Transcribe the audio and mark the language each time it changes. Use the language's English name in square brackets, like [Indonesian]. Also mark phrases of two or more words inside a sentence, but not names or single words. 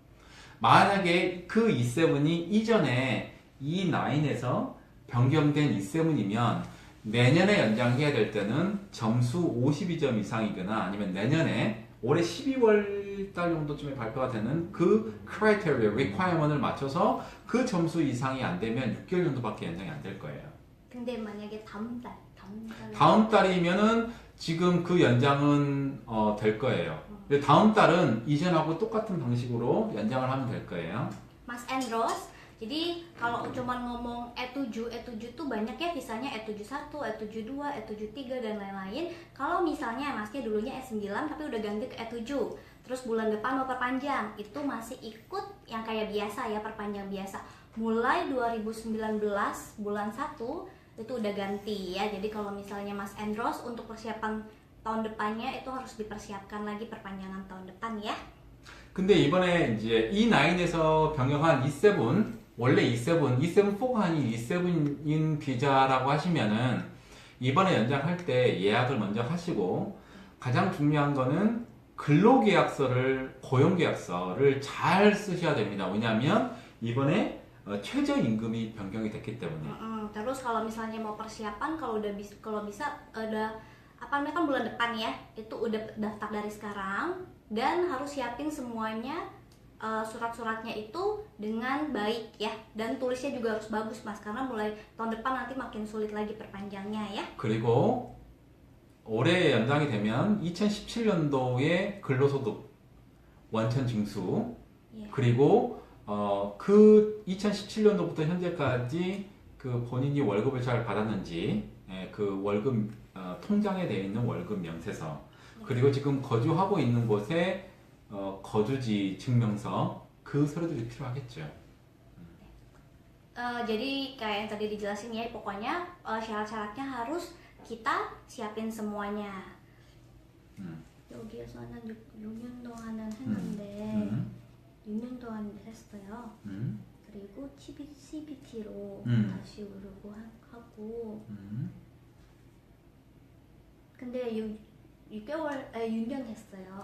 [Korean] 만약에 그 E7이 이전에 E9에서 변경된 E7이면 내년에 연장해야 될 때는 점수 52점 이상이거나 아니면 내년에 올해 12월 달 정도쯤에 발표가 되는 그 [English] criteria, requirement [Korean] 을 맞춰서 그 점수 이상이 안 되면 6개월 정도밖에 연장이 안 될 거예요. 근데 만약에 다음 달이면은 지금 그 연장은 될 거예요. 근데 다음 달은 이전하고 똑같은 방식으로 연장을 하면 될 거예요. [Indonesian] Mas Andros, jadi kalau cuma ngomong E7 tuh banyak ya visanya E71, E72, E73 dan lain-lain. Kalau misalnya masnya dulunya E9 tapi udah ganti ke E7, terus bulan depan mau perpanjang, itu masih ikut yang kayak biasa ya, perpanjang biasa. Mulai 2019 bulan 1 itu udah ganti ya. Jadi kalau misalnya Mas Andros untuk persiapan tahun depannya itu harus dipersiapkan lagi perpanjangan tahun depan ya. [Korean] 근데 이번에 이제 E9에서 변경한 E7, 원래 E7-4가 아닌 E7인 비자라고 하시면은 이번에 연장할 때 예약을 먼저 하시고 가장 중요한 거는 근로계약서를, 고용계약서를 잘 쓰셔야 됩니다. 왜냐하면 이번에 최저임금이 변경이 됐기 때문에. [Indonesian] Terus kalau misalnya mau persiapan, kalau bisa udah apa namanya kan bulan depan ya, itu udah daftar dari sekarang dan harus siapin semuanya surat-suratnya itu dengan baik ya, dan tulisnya juga harus bagus Mas, karena mulai tahun depan nanti makin sulit lagi perpanjangnya ya. [Korean] 그리고 올해 연장이 되면 2017년도에 근로소득 원천 징수, 예. 그리고 그 2017년도부터 현재까지 그 본인이 월급을 잘 받았는지 그 월급 통장에 되어 있는 월급 명세서, 그리고 지금 거주하고 있는 곳에 거주지 증명서, 그 서류들이 필요하겠죠. [Indonesian] Jadi kayak yang tadi dijelasin ya, pokoknya syarat-syaratnya harus kita siapin semuanya. [Korean] 여기에서는 6년 동안은 했는데 6년 동안 했어요. 그리고 CBT로 다시 오르고 하고. 근데 6년 했어요.